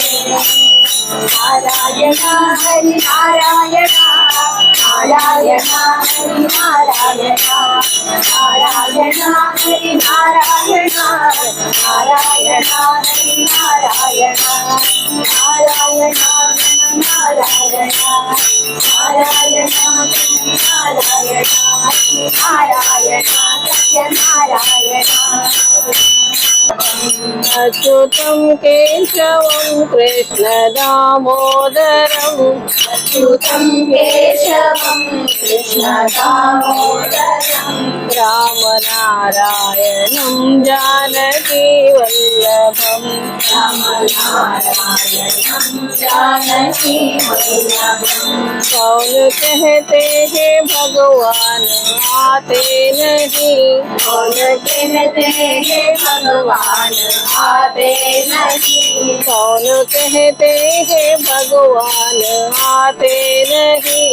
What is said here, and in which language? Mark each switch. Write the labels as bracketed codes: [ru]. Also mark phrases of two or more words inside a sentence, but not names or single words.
[sa] ನಾರಾಯಣ ಹರಿ ನಾರಾಯಣ, ನಾರಾಯಣ ಹರಿ ನಾರಾಯಣ, ನಾರಾಯಣ ಹರಿ ನಾರಾಯಣ, ನಾರಾಯಣ ಹರಿ ನಾರಾಯಣ, ನಾರಾಯಣ ನಾರಾಯಣ, ನಾರಾಯಣ ನಾರಾಯಣ, ನಾರಾಯಣ ಸತ್ಯನಾರಾಯಣ. अच्युतं केशवं कृष्ण दामोदरं, अच्युतं केशवं कृष्ण दामोदरं, रामनारायणं जानकी वल्लभं, रामनारायणं जानकी वल्लभं. [hi] कौन कहते हैं भगवान आते नहीं, कौन कहते हैं भगवान आते नहीं, कौन कहते हैं भगवान आते नहीं,